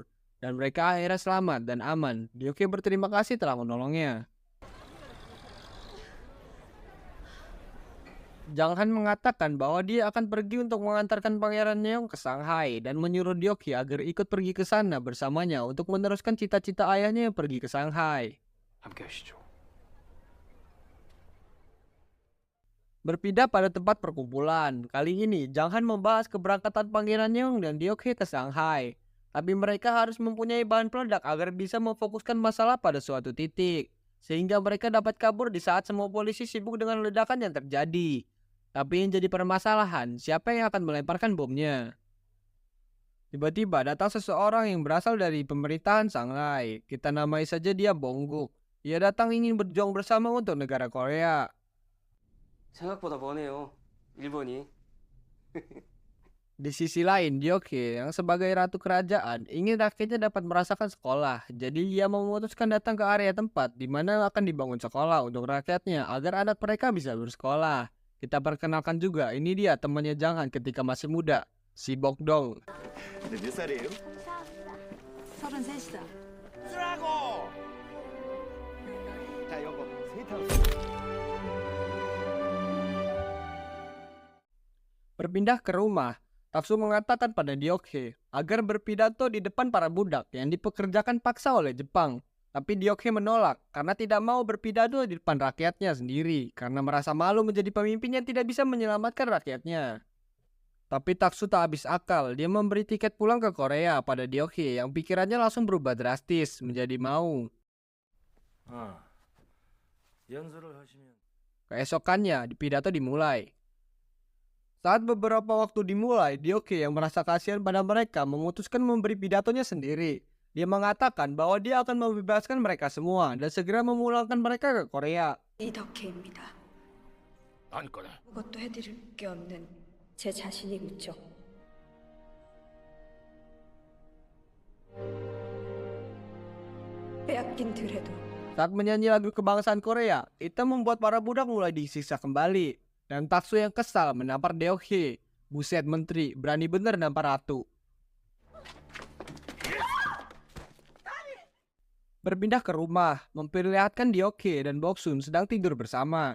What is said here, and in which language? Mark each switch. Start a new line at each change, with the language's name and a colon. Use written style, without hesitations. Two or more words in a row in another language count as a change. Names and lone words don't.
Indonesian: Dan mereka akhirnya selamat dan aman. Dioke berterima kasih telah menolongnya. Janghan mengatakan bahwa dia akan pergi untuk mengantarkan Pangeran Yeong ke Shanghai dan menyuruh Dioke agar ikut pergi ke sana bersamanya untuk meneruskan cita-cita ayahnya yang pergi ke Shanghai.
Korean: 함께 하시죠.
Indonesian: Berpindah pada tempat perkumpulan. Kali ini, Janghan membahas keberangkatan Pangeran Yeong dan Dioke ke Shanghai. Tapi mereka harus mempunyai bahan peledak agar bisa memfokuskan masalah pada suatu titik. Sehingga mereka dapat kabur di saat semua polisi sibuk dengan ledakan yang terjadi. Tapi yang jadi permasalahan, siapa yang akan melemparkan bomnya? Tiba-tiba datang seseorang yang berasal dari pemerintahan Shanghai. Kita namai saja dia Bongguk. Ia datang ingin berjuang bersama untuk negara Korea.
Korean: 생각보다 머네요. 일본이.
Indonesian: Di sisi lain, Dioke yang sebagai ratu kerajaan ingin rakyatnya dapat merasakan sekolah. Jadi ia memutuskan datang ke area tempat di mana akan dibangun sekolah untuk rakyatnya agar anak mereka bisa bersekolah. Kita perkenalkan juga, ini dia temannya Janghan ketika masih muda, si Bokdong.
Korean: 몇 살이에요? 33이다. 쓰라고! 자, 요거 세탁.
Indonesian: Berpindah ke rumah, Taksu mengatakan pada Diokhe agar berpidato di depan para budak yang dipekerjakan paksa oleh Jepang. Tapi Diokhe menolak karena tidak mau berpidato di depan rakyatnya sendiri karena merasa malu menjadi pemimpin yang tidak bisa menyelamatkan rakyatnya. Tapi Taksu tak habis akal, dia memberi tiket pulang ke Korea pada Diokhe yang pikirannya langsung berubah drastis menjadi mau.
Korean: 연설을 하시면
Indonesian: Keesokannya, pidato dimulai. Saat beberapa waktu dimulai, Diokhe yang merasa kasihan pada mereka memutuskan memberi pidatonya sendiri. Dia mengatakan bahwa dia akan membebaskan mereka semua dan segera memulangkan mereka ke Korea.
Korean: 이덕혜입니다. 안거네. 아무것도 해드릴 게 없는 제 자신이 묻죠. 빼앗긴 들에도
Indonesian: Saat menyanyi lagu kebangsaan Korea, itu membuat para budak mulai disiksa kembali. Dan Taksu yang kesal menampar Diokhe. Buset menteri, berani bener nampar ratu. Berpindah ke rumah, memperlihatkan Diokhe dan Boksun sedang tidur bersama.